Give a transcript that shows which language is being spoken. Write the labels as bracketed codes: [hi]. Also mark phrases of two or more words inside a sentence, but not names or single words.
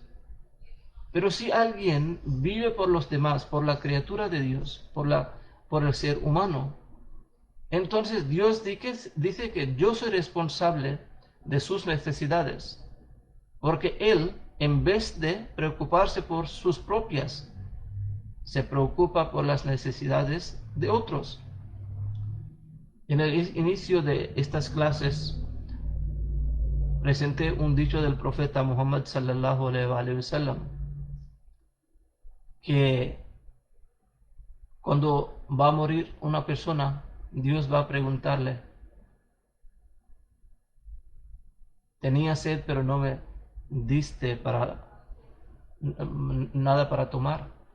[es] Pero si alguien vive por los demás, por la criatura de Dios, por el ser humano, entonces Dios dice que yo soy responsable de sus necesidades, porque Él, en vez de preocuparse por sus propias, se preocupa por las necesidades de otros. En el inicio de estas clases presenté un dicho del profeta Muhammad [ar] صلى الله عليه وسلم, [es] que cuando va a morir una persona, Dios va a preguntarle, tenía sed pero no me diste nada para tomar.